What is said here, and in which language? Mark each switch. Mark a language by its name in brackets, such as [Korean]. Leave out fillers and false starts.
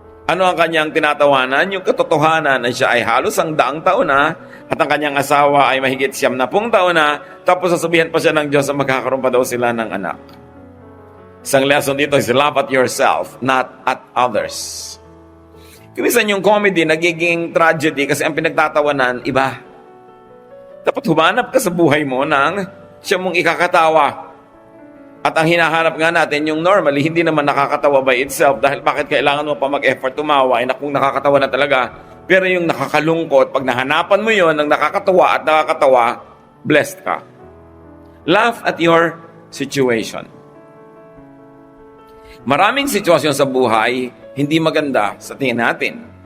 [Filipino] Ano ang kanyang tinatawanan? Yung katotohanan na siya ay halos ang 100 taon na at ang kanyang asawa ay mahigit 70 taon na, tapos sasabihan pa siya ng Diyos na magkakaroon pa daw sila ng anak. Isang lesson dito [English] is laugh at yourself, not at others. [Filipino] Kimisan yung comedy, nagiging tragedy kasi ang pinagtatawanan, iba. Dapat humanap ka sa buhay mo ng siya mong ikakatawa. At ang hinahanap nga natin, yung normally, hindi naman nakakatawa by itself dahil bakit kailangan mo pa mag-effort tumawa na kung nakakatawa na talaga. Pero yung nakakalungkot, pag nahanapan mo yon ng nakakatawa at nakakatawa, blessed ka. [English] Laugh at your situation. [Filipino] Maraming sitwasyon sa buhay hindi maganda sa tingin natin.